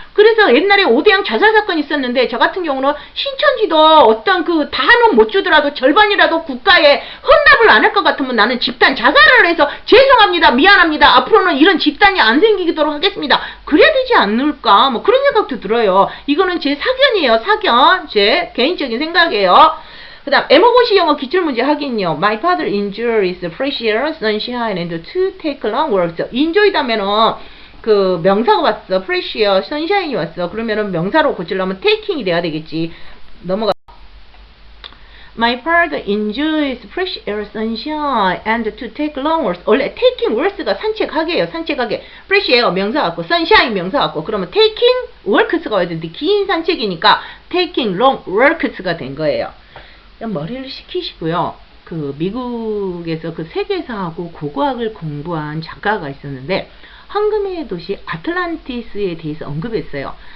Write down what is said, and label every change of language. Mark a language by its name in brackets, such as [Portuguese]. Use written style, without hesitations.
[Korean] 그래서 옛날에 오대양 자살 사건이 있었는데 저 같은 경우는 신천지도 어떤 다는 못 주더라도 절반이라도 국가에 헌납을 안 할 것 같으면 나는 집단 자살을 해서 죄송합니다. 미안합니다. 앞으로는 이런 집단이 안 생기도록 하겠습니다. 그래야 되지 않을까? 뭐 그런 생각도 들어요. 이거는 제 사견이에요. 사견. 제 개인적인 생각이에요. 그 다음 에머고시 영어 기출문제 확인요. [English] My father enjoys fresh air, sunshine and to take long walks. [Korean] enjoy다면은 명사가 왔어. fresh air, sunshine이 왔어. 그러면은 명사로 고치려면 taking이 돼야 되겠지. 넘어가. [English] My father enjoys fresh air, sunshine and to take long walks. [Korean] 원래 taking walks가 산책하게예요. 산책하게. fresh air 명사 같고 sunshine 명사 같고 그러면 taking walks가 와야 되는데 긴 산책이니까 taking long walks가 된 거예요. 머리를 식히시고요. 미국에서 세계사하고 고고학을 공부한 작가가 있었는데 황금의 도시 아틀란티스에 대해서 언급했어요.